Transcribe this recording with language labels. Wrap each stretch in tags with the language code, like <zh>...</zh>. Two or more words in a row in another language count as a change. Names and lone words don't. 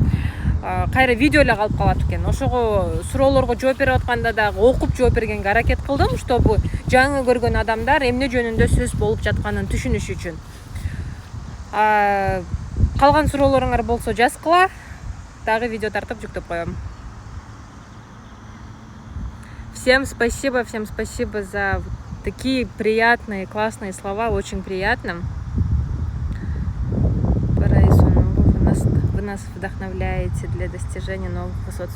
<ky>Кайра видео эле калып калат экен. Ошого суроолорго жооп берип атканда дагы окуп жооп бергенге аракет кылдым, чтобы жаңы көргөн адамдар эмне жөнүндө сөз болуп жатканын түшүнүш үчүн. Калган суроолоруңар болсо жазгыла. Дагы видео тартып жүктөп коем.</ky> <ru>Всем спасибо за такие приятные, классные слова. Очень приятно. Вы нас вдохновляете для достижения новых высот.</ru>